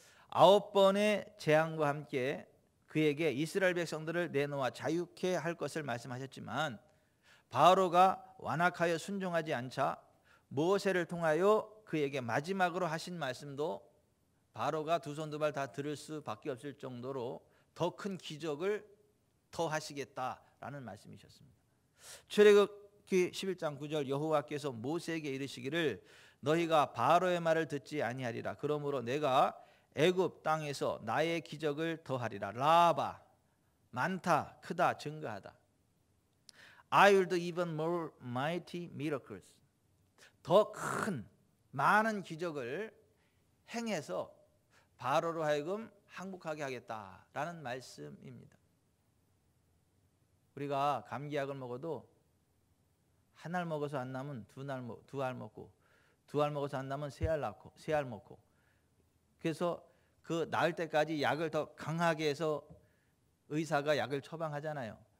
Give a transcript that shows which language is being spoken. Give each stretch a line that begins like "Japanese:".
Korean: 9번의 재앙과 함께 그에게 이스라엘 백성들을 내놓아 자유케 할 것을 말씀하셨지만 바로가 완악하여 순종하지 않자 모세를 통하여 그에게 마지막으로 하신 말씀도 바로가 두 손 두 발 다 들을 수밖에 없을 정도로 더 큰 기적을 더 하시겠다라는 말씀이셨습니다. 출애굽기 11장 9절 여호와께서 모세에게 이르시기를 너희가 바로의 말을 듣지 아니하리라. 그러므로 내가 애굽 땅에서 나의 기적을 더하리라. 라바, 많다, 크다, 증가하다.
English: I will do even more mighty miracles.
Korean: 더 큰 많은 기적을 행해서 바로로 하여금 항복하게 하겠다라는 말씀입니다. 우리가 감기약을 먹어도 한 알 먹어서 안 나면 두 알 먹고 두 알 먹어서 안 나면 세 알 먹고 그래서 그 나을 때까지 약을 더 강하게 해서 의사가 약을 처방하잖아요.